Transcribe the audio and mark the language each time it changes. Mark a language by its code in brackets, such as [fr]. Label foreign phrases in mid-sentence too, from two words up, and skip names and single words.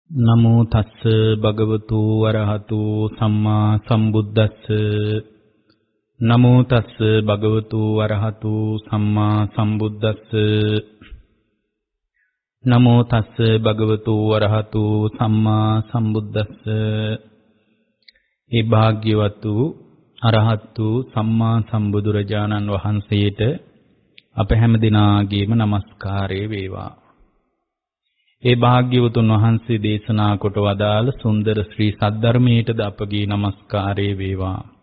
[pi] නමෝ තස්ස භගවතු වරහතු සම්මා සම්බුද්දස්ස නමෝ තස්ස භගවතු වරහතු සම්මා සම්බුද්දස්ස නමෝ තස්ස භගවතු වරහතු සම්මා සම්බුද්දස්ස [si] ඒ භාග්‍යවතු අරහතු සම්මා සම්බුදුරජාණන් වහන්සේට අප හැම දිනාගේම নমස්කාරය වේවා. ඒ භාග්‍යවතුන් වහන්සේ දේශනා කොට වදාළ සුන්දර ශ්‍රී සද්ධර්මයටද අපගේ নমස්කාරය වේවා.